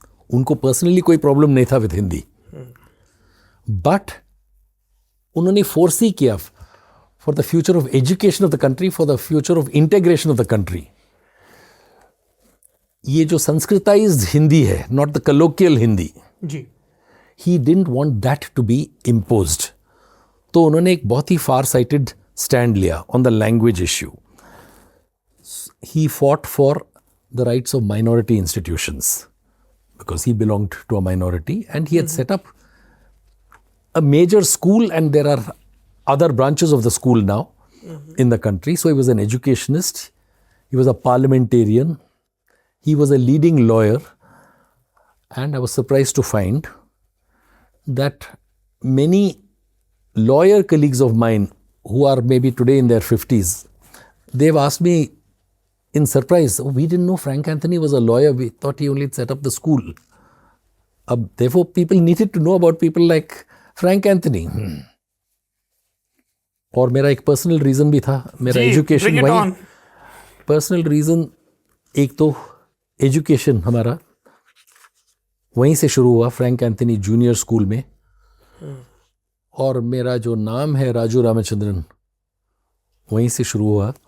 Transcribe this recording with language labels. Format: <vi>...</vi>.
<hi>उनको पर्सनली कोई प्रॉब्लम नहीं था विद हिंदी, बट उन्होंने फोर्सी किया</hi> <en>for the future of education of the country,</en> <hi>for the future of integration of the country. ये जो संस्कृताइज्ड हिंदी है,</hi> <en>not the colloquial Hindi,</en> <hi>ji,</hi> <en>he didn't want that to be imposed.</en> <hi>तो उन्होंने एक बहुत ही फार साइटेड स्टैंड लिया</hi> <en>on the language issue. He fought for the rights of minority institutions because he belonged to a minority, and he had set up a major school, and there are other branches of the school now in the country. So he was an educationist, he was a parliamentarian, he was a leading lawyer, and I was surprised to find that many lawyer colleagues of mine who are maybe today in their 50s, they've asked me in surprise, oh, we didn't know Frank Anthony was a lawyer, we thought he only set up the school. Therefore people needed to know about people like Frank Anthony.</en> <hi>और मेरा एक personal reason भी था, मेरा education वही personal reason, एक तो education हमारा वहीं से शुरू हुआ, फ्रैंक एंथनी जूनियर स्कूल में, और मेरा जो नाम है राजू रामचंद्रन वहीं से शुरू हुआ।</hi>